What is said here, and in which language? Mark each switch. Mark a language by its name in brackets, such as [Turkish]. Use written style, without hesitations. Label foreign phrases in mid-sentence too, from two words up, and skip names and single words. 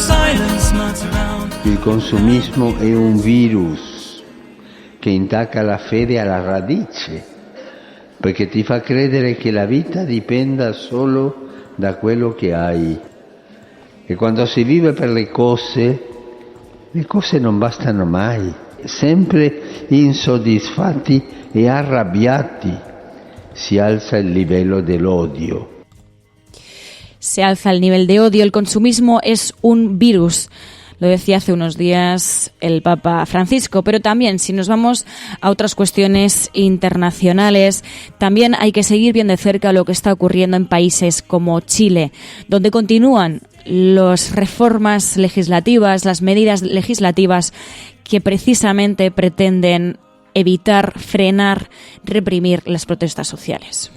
[English] silence melts around. [Italian] Il consumismo è un virus che intacca la fede alla radice, perché ti fa credere che la vita dipenda solo da quello che hai. E quando si vive per le cose non bastano mai. Sempre insoddisfatti e arrabbiati si alza il livello dell'odio. [Spanish] Se alza el nivel de odio. El consumismo es un virus. Lo decía hace unos días el Papa Francisco, pero también si nos vamos a otras cuestiones internacionales, también hay que seguir bien de cerca lo que está ocurriendo en países como Chile, donde continúan las reformas legislativas, las medidas legislativas que precisamente pretenden evitar, frenar, reprimir las protestas sociales.